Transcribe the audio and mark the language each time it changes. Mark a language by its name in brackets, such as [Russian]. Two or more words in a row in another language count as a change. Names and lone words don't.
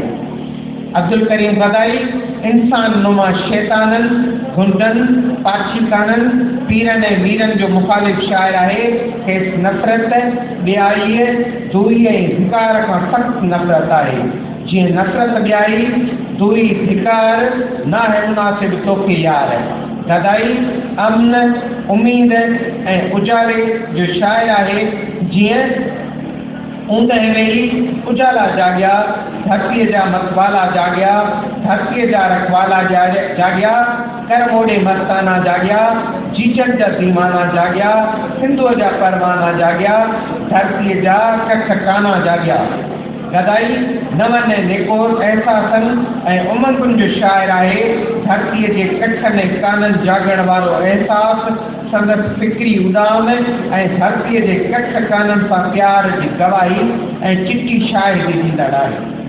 [Sindhi] अब्दुल करीम गदाई इंसान नुमा शैताननि, गुंडनि, पाछीकाननि, पीरनि ऐं मीरनि जो मुखालिफ़ शाइर आहे। खेसि नफ़रत, ॿियाईअ, दूरी ऐं धिकार खां सख़्तु नफ़रत आहे। जीअं नफ़रत ॿियाई, दूरी, धिकार, ना है मुनासिब तोखे यार। गदाई अमन, उम्मीद ऐं उजाले जो शाइर आहे। जीअं ऊंदहि वेही उजाला जाॻिया, धरतीअ जा मतवाला जाॻिया, धरतीअ जा रखवाला जाॻिया, कर मोड़े मस्ताना जाॻिया, जीजन जा दीवाना जाॻिया, सिंधूअ जा परवाना जाॻिया, धरतीअ जा कख काना जाॻिया। गदाई नवनि ऐं निकोर अहसासनि ऐं उमंगुनि जो शाइर आहे। धरतीअ जे कखनि ऐं काननि जाॻण वारो अहसासु संदसि फिक्री उॾाम ऐं धरतीअ जे कख काननि सां प्यार जी गवाही ऐं चिटी शाइरी ॾींदड़ आहे।